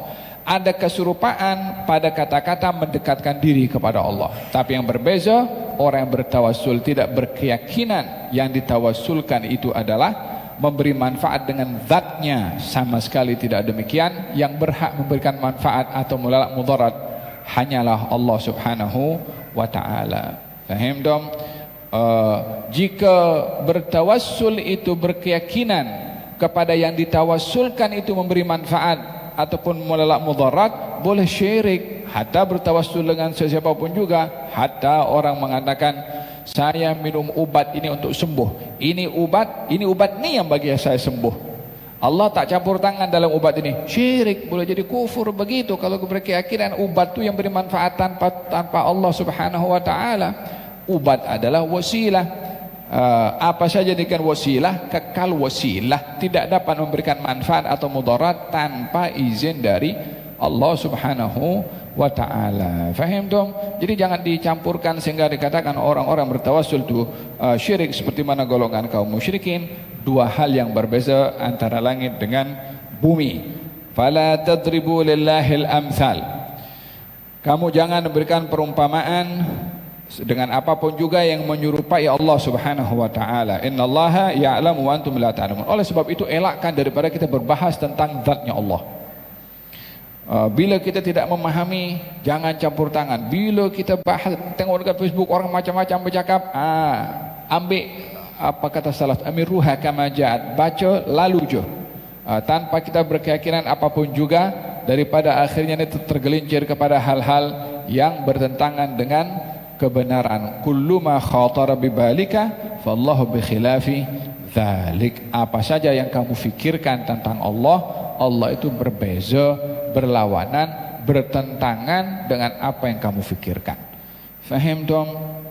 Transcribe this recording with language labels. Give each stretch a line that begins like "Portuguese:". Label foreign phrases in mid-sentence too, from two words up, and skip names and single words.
Malay: Ada keserupaan pada kata-kata mendekatkan diri kepada Allah. Tapi yang berbeza, orang yang bertawassul tidak berkeyakinan yang ditawassulkan itu adalah memberi manfaat dengan zatnya. Sama sekali tidak demikian. Yang berhak memberikan manfaat atau menolak mudarat hanyalah Allah
Arabic: سبحانه وتعالى.
Malay: Faham dong? Jika bertawassul itu berkeyakinan kepada yang ditawassulkan itu memberi manfaat ataupun menolak mudarat, boleh syirik. Hatta bertawassul dengan sesiapa pun juga. Hatta orang mengatakan, saya minum ubat ini untuk sembuh. Ini obat ni yang bagi saya sembuh. Allah tak campur tangan dalam ubat ini. Syirik, boleh jadi kufur begitu kalau berkeyakinan ubat itu yang beri manfaat tanpa Allah
Arabic: سبحانه وتعالى.
Malay: Ubat adalah wasilah. Apa saja jadikan wasilah, kekal wasilah, tidak dapat memberikan manfaat atau mudarat tanpa izin dari Allah
Arabic: سبحانه وتعالى.
Malay: Faham dong? Jadi jangan dicampurkan sehingga dikatakan orang-orang bertawassul itu syirik seperti mana golongan kaum musyrikin. Dua hal yang berbeza antara langit dengan bumi.
Arabic: فلا تضربوا لله الأمثال.
Malay: Kamu jangan berikan perumpamaan dengan apapun juga yang menyerupai Allah
Arabic: سبحانه وتعالى. إن الله يعلم وأنتم لا تعلمون.
Malay: Oleh sebab itu elakkan daripada kita berbahas tentang zatnya Allah. Bila kita tidak memahami, jangan campur tangan. Bila kita bahas, tengok dekat Facebook orang macam-macam bercakap, ambil apa kata salaf,
Arabic: أمروها كما جاءت,
Malay: baca lalu je, tanpa kita berkeyakinan apapun juga, daripada akhirnya itu tergelincir kepada hal-hal yang bertentangan dengan kebenaran.
Arabic: كل ما خطر ببالك فالله بخلاف ذلك.
Malay: Apa saja yang kamu fikirkan tentang Allah, Allah itu berbeza, berlawanan, bertentangan dengan apa yang kamu fikirkan. Faham dong?